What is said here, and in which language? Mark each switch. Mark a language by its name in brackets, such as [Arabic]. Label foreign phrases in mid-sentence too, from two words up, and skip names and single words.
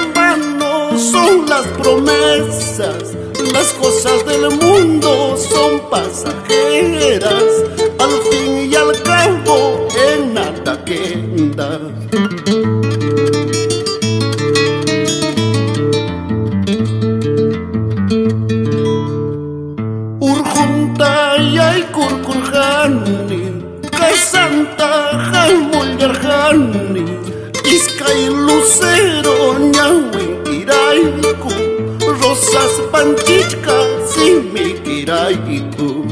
[Spanish] vano son las promesas, las cosas del mundo son pasajeras, al fin y al cabo en nada queda. [Quechua] Urjuntayay kurkurjani, kasanta jalmullarjani, iskay lucero ñawin irayku, rosas panchichka simikirayku.